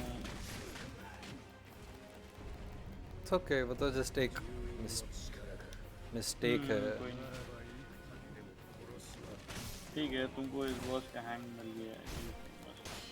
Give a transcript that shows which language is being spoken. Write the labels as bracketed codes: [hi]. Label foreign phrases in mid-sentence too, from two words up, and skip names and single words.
[en] it's okay, [hi] वो तो जस्ट एक [ja] の力か [hi] मिस्टेक है। कोई नहीं। [ja] ならばいい限りでも殺すわ [hi] ठीक है, तुमको इस बॉस का हैंग मिल गया है, ये बस।